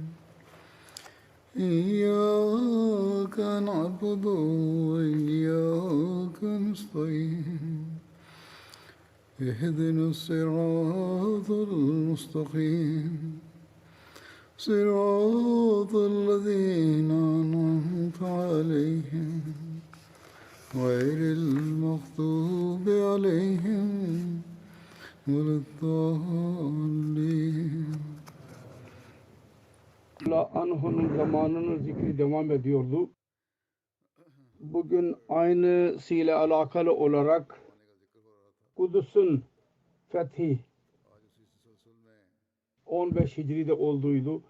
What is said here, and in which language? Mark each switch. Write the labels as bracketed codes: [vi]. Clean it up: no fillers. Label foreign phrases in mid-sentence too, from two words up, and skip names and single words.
[ar] إياك نعبد وإياك نستعين اهدنا الصراط المستقيم صراط الذين أنعمت عليهم غير المغضوب عليهم ولا الضالين. [tr] Anhu'nun zamanının zikri devam ediyordu. Bugün aynısıyla alakalı olarak Kudüs'ün fethi 15 Hicri'de olduğuydu.